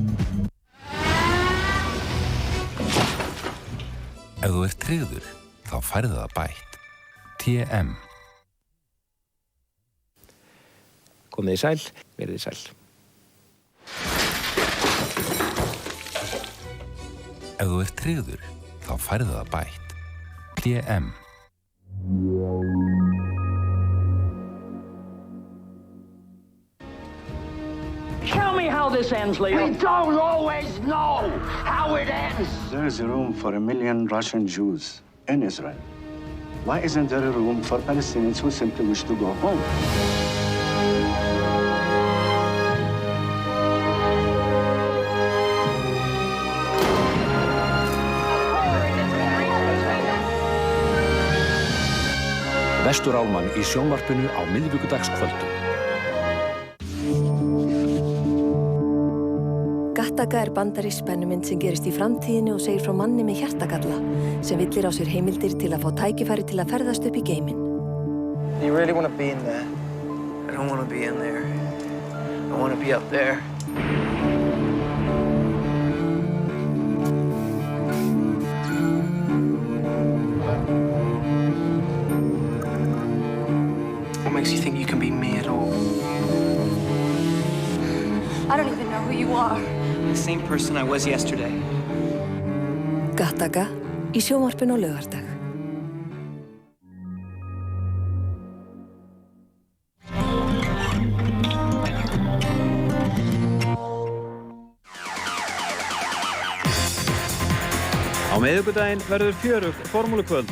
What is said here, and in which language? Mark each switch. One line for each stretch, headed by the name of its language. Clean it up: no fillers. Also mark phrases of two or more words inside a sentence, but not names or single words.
Icelandic: Ef þú ert tryggður, þá færðu það bætt. TM. Komið þið sæl, verið þið sæl. Ef þú ert tryggður, þá færðu það bætt. TM.
English: Tell me how this ends, Leo. We don't always know how it ends. There is room for 1 million Russian Jews in Israel. Why isn't there a room for Palestinians who simply wish to go home?
Icelandic: Vesturálman í sjónvarpinu á miðvikudagskvöldum. Gattaca bandarísk spennumynd sem gerist í framtíðinni og segir frá manni með hjartagalla sem villir á sér heimildir til að fá tækifæri til að ferðast upp í geiminn.
English: You really want to be in there? I don't want to be in there. I want to be up there. What makes you think you can be me at all? I don't even know who you are. The same person I was yesterday.
Icelandic: Gattaca í sjónvarpinu á laugardag. Á miðvikudaginn verður fjörugt formúlukvöld.